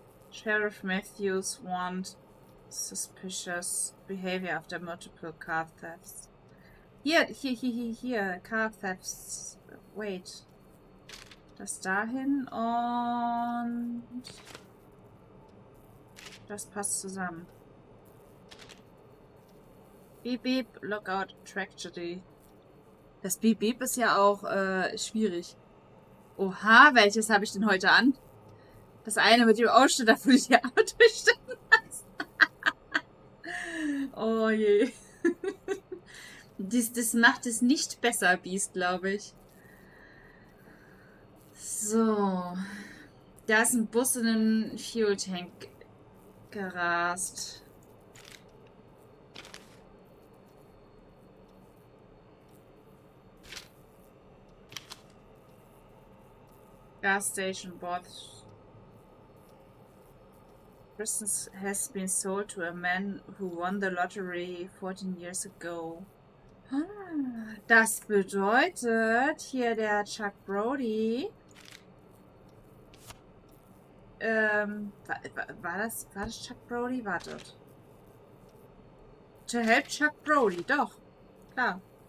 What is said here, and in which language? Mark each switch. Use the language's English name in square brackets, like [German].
[English] Sheriff Matthews warned suspicious behavior after multiple car thefts. [German] Hier. [English] Car thefts. Wait. [German] Das dahin und das passt zusammen. [English] Beep, beep, lookout, tragedy. [German] Das Beep, beep ist ja auch schwierig. Oha, welches habe ich denn heute an? Das eine mit dem Ausschnitt, da würde ich die Arme durchstellen lassen. Oh je. Das macht es nicht besser, Beast, glaube ich. So. Da ist ein Bus in einen Fuel-Tank gerast. [English] Gas station bought. Business has been sold to a man who won the lottery 14 years ago. [German] Das bedeutet, hier der Chuck Brody. War das Chuck Brody? Wartet. [English] To help Chuck Brody, [German] doch. Klar.